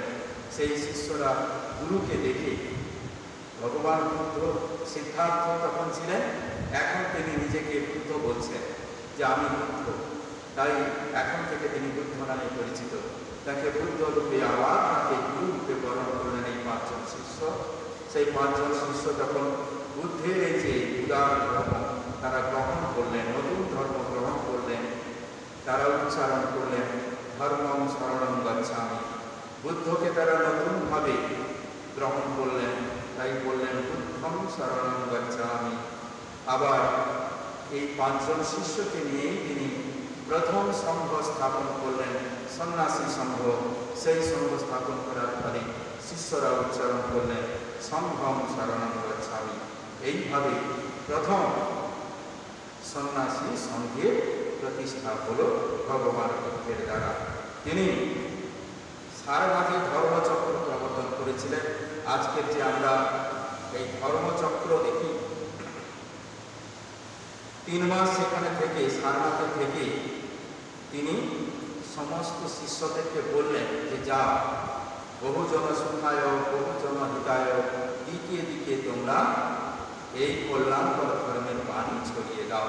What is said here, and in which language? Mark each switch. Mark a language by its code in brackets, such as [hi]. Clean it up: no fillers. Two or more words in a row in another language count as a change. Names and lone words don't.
[bn] সেই শিষ্যরা গুরুকে দেখে, ভগবান বুদ্ধ সিদ্ধার্থ তখন ছিলেন, এখন তিনি নিজেকে বুদ্ধ বলছেন যে আমি বুদ্ধ, তাই এখন থেকে তিনি বুদ্ধ নামে পরিচিত। তাকে বুদ্ধ রূপে আবার তাকে গুরু রূপে বরণ করলেন এই 5 জন শিষ্য। সেই 5 জন শিষ্য তখন বুদ্ধের এই যে উদার ধর্ম তারা গ্রহণ করলেন, নতুন ধর্ম গ্রহণ করলেন। তারা উচ্চারণ করলেন [pi] ধর্মং শরণং গচ্ছামি। [bn] বুদ্ধকে তারা নতুনভাবে গ্রহণ করলেন, তাই বললেন [pi] বুদ্ধং শরণং গচ্ছামি। [bn] আবার এই 5 জন শিষ্যকে নিয়েই তিনি প্রথম সংঘ স্থাপন করলেন, সন্ন্যাসী সংঘ। সেই সংঘ স্থাপন করার ফলে শিষ্যরা উচ্চারণ করলেন [pi] সংঘং শরণং গচ্ছামি। [bn] এইভাবে প্রথম সন্ন্যাসী সংঘের প্রতিষ্ঠা হল ভগবান বুদ্ধের দ্বারা। তিনি সারনাথে ধর্মচক্র প্রবর্তন করেছিলেন। আজকের যে আমরা এই ধর্মচক্র দেখি, 3 মাস সেখানে থেকে, সারনাথে থেকে তিনি সমস্ত শিষ্যদেরকে বললেন যে যা [pi] বহুজন সুখায় বহুজন হিতায়, [bn] দিকে দিকে তোমরা এই কল্যাণকর ধর্মের বাণী ছড়িয়ে দাও।